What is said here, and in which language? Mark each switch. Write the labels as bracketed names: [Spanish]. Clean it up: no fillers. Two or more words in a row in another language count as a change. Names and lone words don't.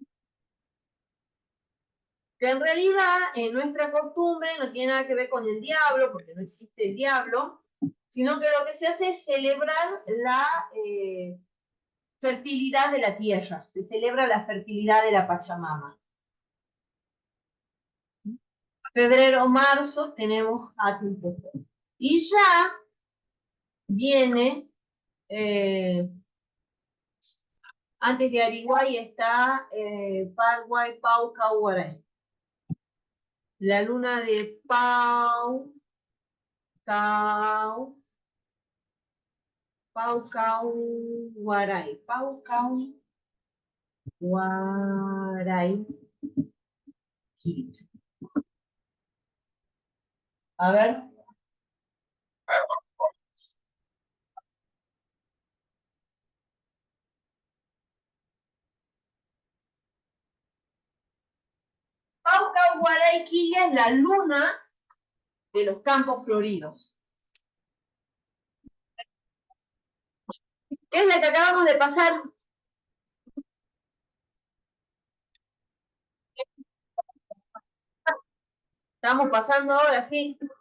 [Spanish] Que en realidad, en nuestra costumbre, no tiene nada que ver con el diablo, porque no existe el diablo, sino que lo que se hace es celebrar la fertilidad de la tierra, se celebra la fertilidad de la Pachamama. Febrero, marzo tenemos Hatun Pocoy. Y ya viene, antes de Ariguay está Paraguay, Pau, Cauaray. La luna de Pau, Cau, Guaray. Pau, Cau, Guaray. A ver. Pau, Cau, Guaray, Quilla es la luna de los campos floridos. ¿Qué es la que acabamos de pasar? Estamos pasando ahora, sí.